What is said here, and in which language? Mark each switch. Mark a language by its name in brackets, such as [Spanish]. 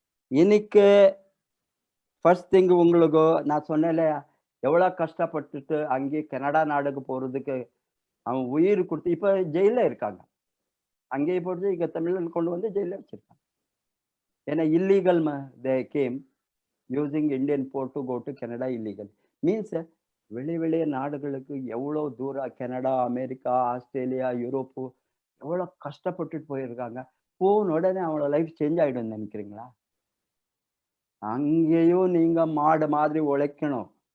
[Tamil] இன்னைக்கு first thing உங்களுக்கு நான் சொன்னேன்ல, எவ்வளவு கஷ்டப்பட்டுட்டு அங்கே கனடா நாடுக்கு போறதுக்கு அவன் உயிர் கொடுத்து இப்ப ஜெயில இருக்காங்க. அங்கேயே போட்டு இங்க தமிழ்ல கொண்டு வந்து ஜெயில வச்சிருக்காங்க. [English] ஏன்னா illegal they came using Indian port to go to Canada illegal. [Tamil] Means வெளிய நாடுகளுக்கு எவ்வளவு தூரம் கனடா, அமெரிக்கா, ஆஸ்திரேலியா, யூரோப்பு எவ்வளவு கஷ்டப்பட்டுட்டு போயிருக்காங்க. போன உடனே அவங்களோட லைஃப் சேஞ்ச் ஆயிடும் நினைக்கிறீங்களா? அங்கேயும் நீங்க மாடு மாதிரி உழைக்கணும்.